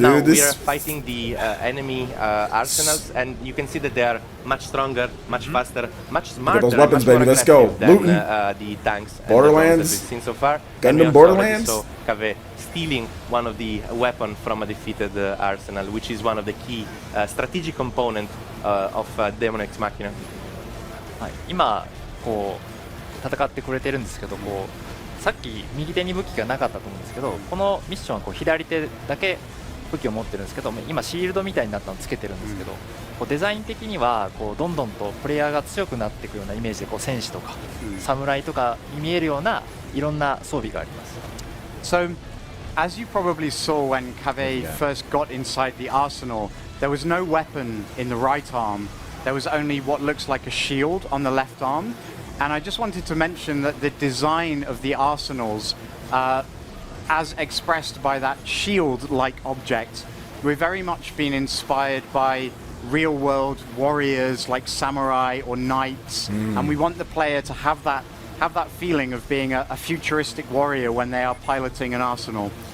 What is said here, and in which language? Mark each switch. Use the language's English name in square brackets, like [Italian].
[English] Now we are fighting the enemy arsenals, and you can see that they are much stronger, much faster, much smarter. Those weapons, baby. Let's go. Than the tanks Borderlands. that we've seen so far. Gundam Borderlands. So Cave stealing one of the weapon from a defeated arsenal, which is one of the key strategic component of Daemon X Machina. [Japanese] 今こう戦ってくれてるんですけど、こうさっき右手に武器がなかったと思うんですけど、このミッションはこう左手だけ武器を持ってるんですけど、今シールドみたいになったのつけてるんですけど、こうデザイン的にはこうどんどんとプレイヤーが強くなっていくようなイメージで、こう戦士とか侍とかに見えるようないろんな装備があります。 [English] So, as you probably saw when Cave first got inside the arsenal, there was no weapon in the right arm. There was only what looks like a shield on the left arm. And I just wanted to mention that the design of the arsenals, as expressed by that shield-like object, we're very much been inspired by real-world warriors like samurai or knights, and we want the player to have that feeling of being a futuristic warrior when they are piloting an arsenal.